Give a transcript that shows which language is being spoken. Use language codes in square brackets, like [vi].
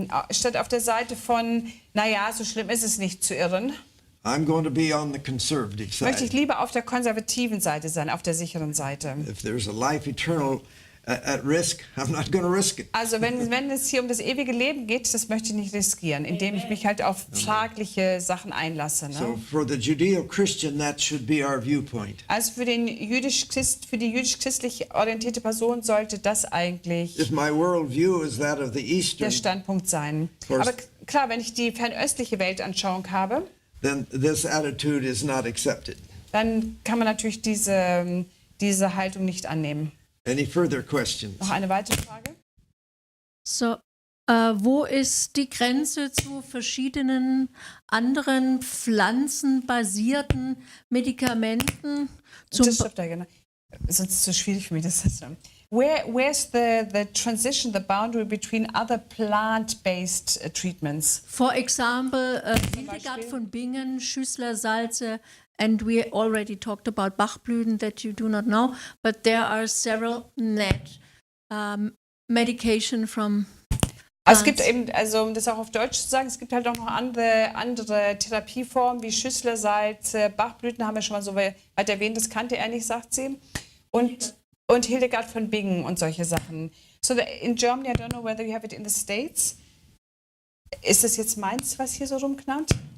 [de] Statt auf der Seite von, naja, so schlimm ist es nicht zu irren, [en] I'm going to be on the conservative [de] möchte ich [en] side. [de] lieber auf der konservativen Seite sein, auf der sicheren Seite. [en] If there's a life eternal at risk, I'm not going to risk it. [de] Also wenn es hier um das ewige Leben geht, das möchte ich nicht riskieren, indem ich mich halt auf fragliche Sachen einlasse. [en] So [de] Ne? [en] for the Judeo-Christian, that should be our viewpoint. [de] Also für die jüdisch-christlich orientierte Person sollte das eigentlich [en] If my worldview is that of the Eastern, [de] Standpunkt sein. [en] course. [de] Aber klar, wenn ich die fernöstliche Weltanschauung habe, [en] then this attitude is not accepted. [de] dann kann man natürlich diese Haltung nicht annehmen. [en] Any further questions? [de] Noch eine weitere Frage? So, wo ist die Grenze zu verschiedenen anderen pflanzenbasierten Medikamenten? [en] Just stop there, genau. [de] Sonst ist es so schwierig für mich, das zu sagen. [en] Where's the transition, the boundary between other plant-based treatments? For example, Hildegard von Bingen, Schüsslersalze, and we already talked about Bachblüten that you do not know, but there are several medication from [de] Also es gibt eben, also um das auch auf Deutsch zu sagen, es gibt halt auch noch andere Therapieformen wie Schüsslersalz, Bachblüten haben wir schon mal so weit erwähnt, das kannte er nicht, sagt sie. Und Hildegard von Bingen und solche Sachen. [en] So in Germany, I don't know whether you have it in the States. [de] Ist das jetzt meins, was hier so rumknallt?